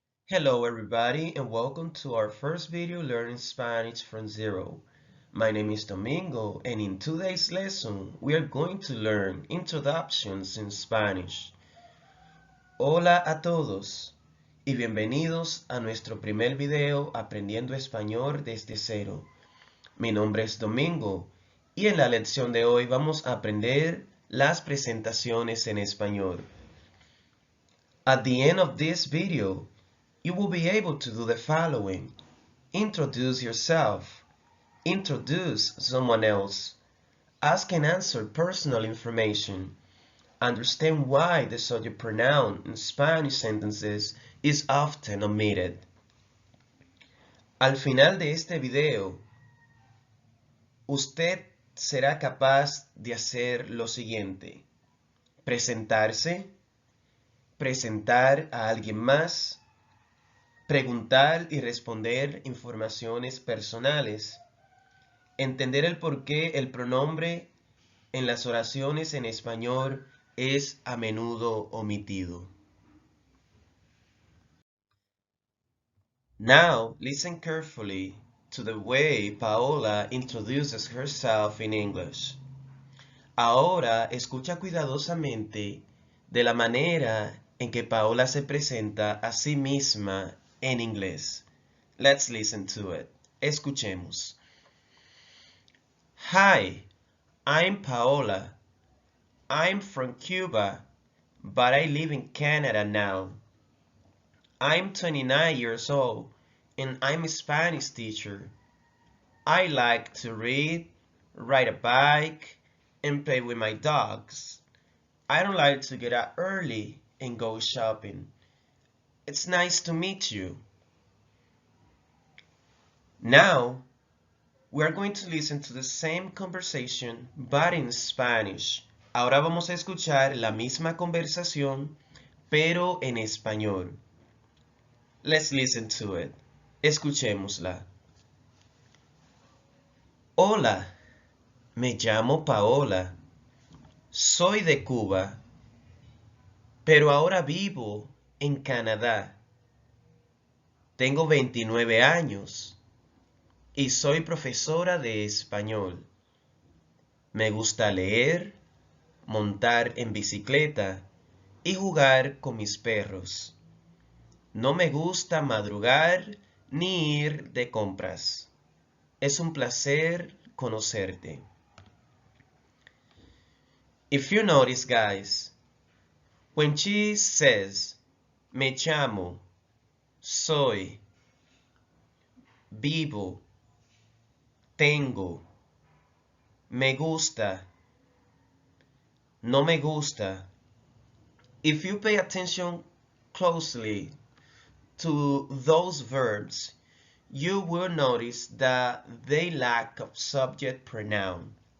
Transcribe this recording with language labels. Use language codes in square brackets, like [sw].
[en] Hello everybody and welcome to our first video learning Spanish from zero. My name is Domingo and in today's lesson we are going to learn introductions in Spanish. [es] Hola a todos y bienvenidos a nuestro primer video aprendiendo español desde cero. Mi nombre es Domingo y en la lección de hoy vamos a aprender las presentaciones en español. [en] At the end of this video, you will be able to do the following. Introduce yourself. Introduce someone else. Ask and answer personal information. Understand why the subject pronoun in Spanish sentences is often omitted. [es] Al final de este video, usted será capaz de hacer lo siguiente. Presentarse, presentar a alguien más, preguntar y responder informaciones personales, entender el por qué el pronombre en las oraciones en español es a menudo omitido. [en] Now, listen carefully to the way Paola introduces herself in English. [es] Ahora, escucha cuidadosamente de la manera en que Paola se presenta a sí misma en inglés. [en] Let's listen to it. [es] Escuchemos. [en] Hi, I'm Paola. I'm from Cuba, but I live in Canada now. I'm 29 years old and I'm a Spanish teacher. I like to read, ride a bike, and play with my dogs. I don't like to get up early and go shopping. It's nice to meet you. Now, we're going to listen to the same conversation, but in Spanish. [es] Ahora vamos a escuchar la misma conversación, pero en español. [en] Let's listen to it. [es] Escuchémosla. Hola, me llamo Paola. Soy de Cuba, pero ahora vivo en Canadá. Tengo 29 años y soy profesora de español. Me gusta leer, montar en bicicleta y jugar con mis perros. No me gusta madrugar ni ir de compras. Es un placer conocerte. [en] If you notice, guys, when she says, [es] me llamo, soy, vivo, tengo, me gusta, [en] no me gusta, if you pay attention closely to those verbs, you will notice that they lack of subject pronoun.